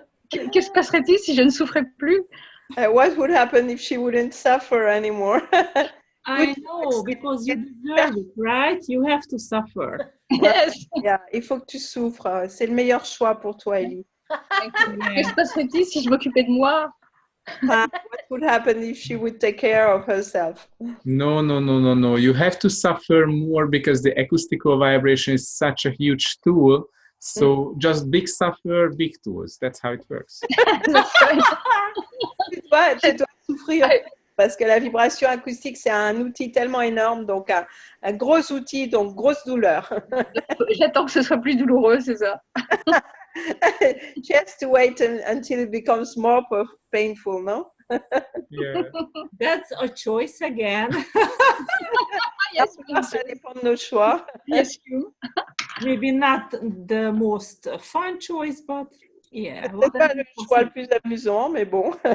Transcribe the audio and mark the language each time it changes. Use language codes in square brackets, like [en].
[fr] Qu'est-ce qui passerait-il si je ne souffrais plus? [en] What would happen if she wouldn't suffer anymore? I know, because you deserve it, right? You have to suffer. Yes. [fr] Yeah, il faut que tu souffres. C'est le meilleur choix pour toi, Ellie. Qu'est-ce qui passerait-il si je m'occupais de moi? [en] What would happen if she would take care of herself? No. You have to suffer more because the acoustical vibration is such a huge tool. So just big suffer, big tools. That's how it works. [fr] Tu dois souffrir parce que la vibration acoustique, c'est un outil tellement énorme, donc un gros outil, donc grosse douleur. J'attends que ce soit plus douloureux, c'est ça. [en] She has to wait until it becomes more painful, no? Yeah. That's a choice again. Yes, [fr] Ça dépend de nos choix. [en] yes, you. Maybe not the most fun choice, but yeah. [fr] C'est pas le choix le plus amusant, mais bon.